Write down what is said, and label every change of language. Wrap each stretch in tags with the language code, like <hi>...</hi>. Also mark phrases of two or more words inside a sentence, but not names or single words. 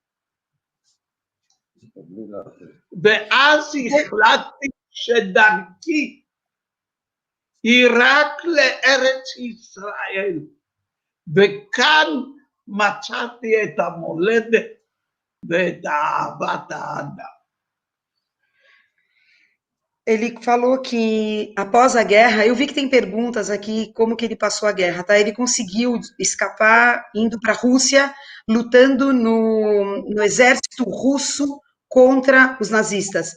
<he>ואז החלטתי שדרכי היא רק לארץ ישראל, וכאן מצאתי את המולדת ואת אהבת האדם.</he> <pt>Ele falou que, após a guerra, eu vi que tem perguntas aqui, como que ele passou a guerra, tá? Ele conseguiu escapar, indo para a Rússia, lutando no exército russo contra os nazistas.</pt>